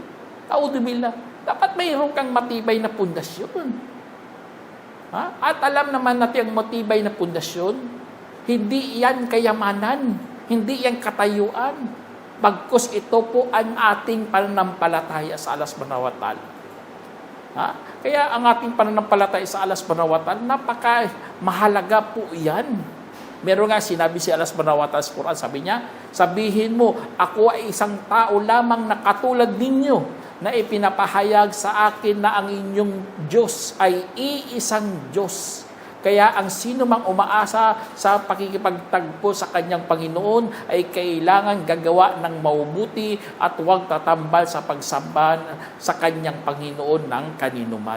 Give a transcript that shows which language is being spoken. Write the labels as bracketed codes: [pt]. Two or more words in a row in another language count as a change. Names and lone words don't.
[tl] Audubillah. Dapat mayroon kang matibay na pundasyon. At alam naman natin ang matibay na pundasyon, hindi yan kayamanan, hindi yan katayuan, bagkus ito po ang ating pananampalataya sa Allah [ar] subhanahu wa ta'ala. [tl] Kaya ang ating pananampalataya sa Allah [ar] subhanahu wa ta'ala, [tl] napaka-mahalaga po yan. Meron nga sinabi si Allah [ar] subhanahu wa ta'ala [tl] sa Quran, sabi niya, sabihin mo, ako ay isang tao lamang na katulad ninyo, na ipinapahayag sa akin na ang inyong Diyos ay iisang Diyos. Kaya ang sino mang umaasa sa pakikipagtagpo sa kanyang Panginoon ay kailangan gagawa ng mabuti at huwag tatambal sa pagsamba sa kanyang Panginoon ng kaninuman.